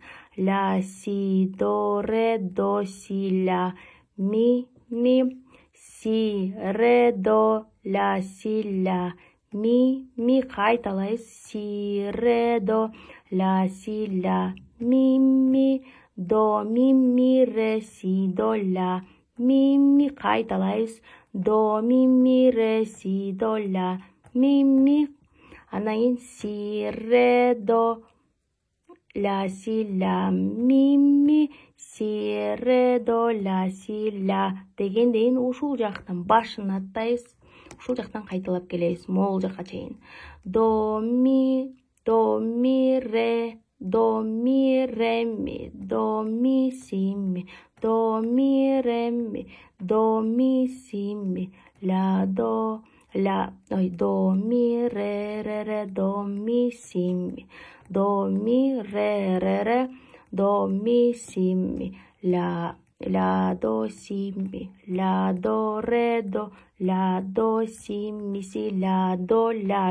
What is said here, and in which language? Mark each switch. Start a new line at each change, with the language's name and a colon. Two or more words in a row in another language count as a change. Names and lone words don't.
Kyrgyz: Ла си до ре до си ла, ми си ре до ла си ла, ми кайталайбыз. Си ре до ла си ла, ми до ми ре си до ла, ми кайталайбыз. До ми ре си до ла, ми. Андан кийин си ре до ла си ла, ми си ре до ла си ла дегенден ушул жактан башын аттайбыз. Ушул жактан кайталап келебиз могул жакка чейин. До ми ре, до ми ре ми, до ми си ми, до ми ре ми, до ми си ми, ла до ла, до ми ре ре ре, до ми си ми, до ми ре ре ре, до ми си ми, ла ля, до, си, ми, ля, до, ре, до, ля, до, си, ми, си, ля, до, ля.